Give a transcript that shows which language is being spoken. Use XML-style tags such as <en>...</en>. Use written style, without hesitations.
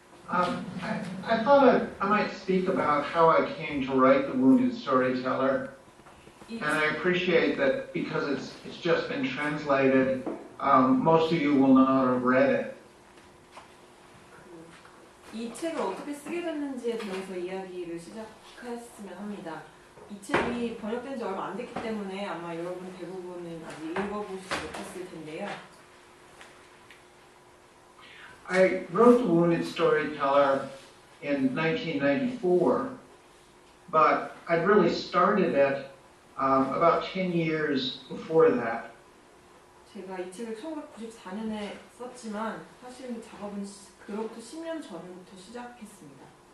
<en>I thought I might speak about how I came to write The Wounded Storyteller. 이, And I appreciate that because it's just been translated, most of you will not have read it.</en> <ko>이 책을 어떻게 쓰게 됐는지에 대해서 이야기를 시작했으면 합니다. 이 책이 번역된 지 얼마 안 됐기 때문에 아마 여러분 대부분은 아직 읽어보시지 못했을 텐데요.</ko> <en>I wrote The Wounded Storyteller in 1994, but I'd really started it about 10 years before that.</en> <ko>제가 이 책을 1994년에 썼지만 사실 작업은 그로부터 10년 전부터 시작했습니다.</ko>